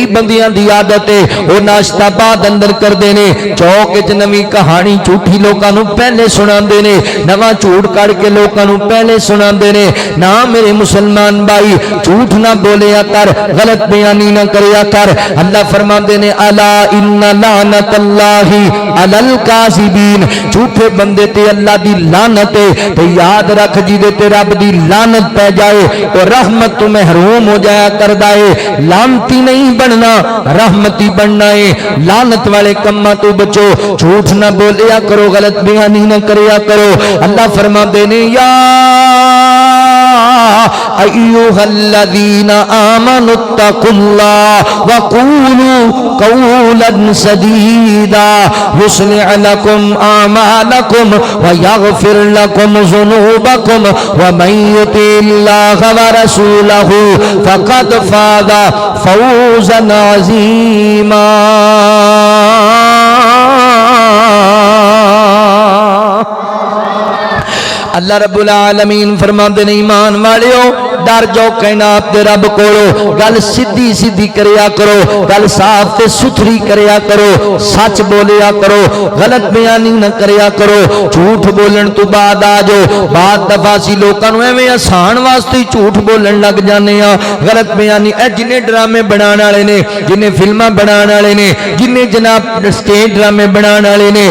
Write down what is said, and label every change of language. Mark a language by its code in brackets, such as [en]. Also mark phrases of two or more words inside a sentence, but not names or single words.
[pa] بندیاں دی عادت ہے وہ ناشتہ بعد اندر کردے نے چوک وچ نویں کہانی جھوٹی لوکاں نوں پہلے سناندے نے نواں جھوٹ کڈھ کے لوکاں نوں پہلے سناندے نے نا میرے مسلمان بھائی جھوٹ نہ بولیا کر غلط بیانی نہ کریا کر اللہ فرماندے نے [ar] ألا إن لعنة الله على الكاذبين [pa] جھوٹے بندے تے اللہ دی لعنت ہے تے یاد رکھ جیدے تے رب دی لعنت پے جائے تو رحمت تو محروم ہو جایا کردا ہے لعنتی نہیں بننا رحمتی بننا ہے لعنت والے کماں تو بچو جھوٹ نہ بولیا کرو غلط بیانی نہ کریا کرو اللہ فرماتے نے یا [ar] أيها الذين آمنوا اتقوا الله وقولوا قولا سديدا يصلح لكم أعمالكم ويغفر لكم ذنوبكم ومن يطع الله ورسوله فقد فاز فوزا عظيما [pa] اللہ رب العالمین فرماتے نے ایمان والیو ڈر جاؤ کائنات دے رب کولوں گل سیدھی سیدھی کریا کرو گل صاف تے ستھری کریا کرو سچ بولیا کرو غلط بیانی نہ کریا کرو جھوٹ بولن توں باد آ جاؤ باد دفعہ سی لوکاں نوں ایویں آسان واسطے جھوٹ بولن لگ جانے آ غلط بیانی اے جنے ڈرامے بنانے والے نے جنے فلماں بنانے والے نے جنے جناب سٹیج ڈرامے بنانے والے نے जिन्ने फिल्मां बनाने वाले ने जिन्ने जनाब स्टेज ड्रामे बनाने वाले ने